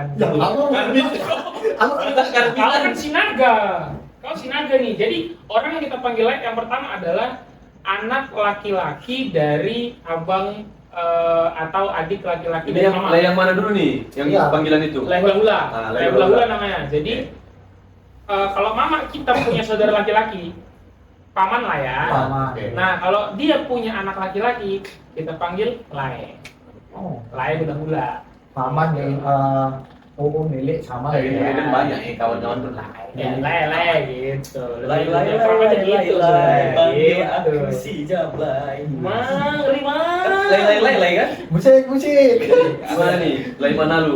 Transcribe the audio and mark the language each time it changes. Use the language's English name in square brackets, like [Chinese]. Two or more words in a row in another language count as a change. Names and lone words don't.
[Indonesian] Ya, apa? Kalau kan Sinaga. Kalau Sinaga nih. Jadi orang yang kita panggil lay yang pertama adalah anak laki-laki dari abang atau adik laki-laki Ini dari yang mama. lay yang mana dulu nih? Yang Iya. panggilan itu. Lay hula-hula. Lay Lay hula-hula. hula-hula namanya. Jadi kalau mama kita punya saudara laki-laki, paman lah ya. Paman. Oke. Nah, kalau dia punya anak laki-laki, kita panggil lay. Oh, Lay hula-hula. paman yang milik sama Kayak ya. gini kan banyak ya kawan-kawan tuh. Ya, lay gitu. Lay, lay, Lebih lay, aja lay, gitu. lay, panggil aku Gitu. si Jablay. Mang, lima. Lay kan? Musik. Gimana nih? Lay mana lu?